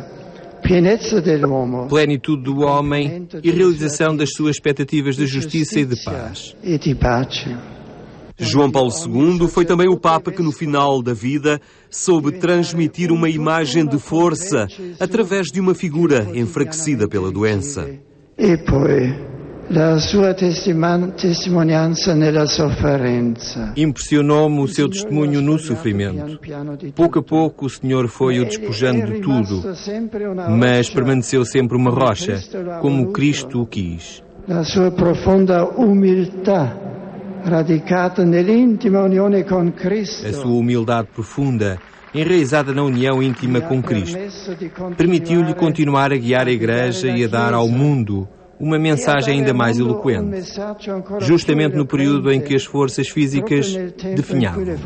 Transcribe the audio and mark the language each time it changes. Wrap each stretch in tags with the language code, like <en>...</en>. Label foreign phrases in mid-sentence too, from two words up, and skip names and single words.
<pt>plenitude do homem e realização das suas expectativas de justiça e de paz. João Paulo II foi também o Papa que, no final da vida, soube transmitir uma imagem de força através de uma figura enfraquecida pela doença.</pt> <it>E poi la sua testimonianza nella sofferenza.</it> <pt>Impressionou-me o seu testemunho no sofrimento. Pouco a pouco o Senhor foi o despojando de tudo, mas permaneceu sempre uma rocha, como Cristo o quis.</pt> <it>La sua profunda umiltà, radicata nell'intima unione con Cristo.</it> <pt>A sua humildade profunda, enraizada na união íntima com Cristo, permitiu-lhe continuar a guiar a Igreja e a dar ao mundo uma mensagem ainda mais eloquente, justamente no período em que as forças físicas definhavam.</pt>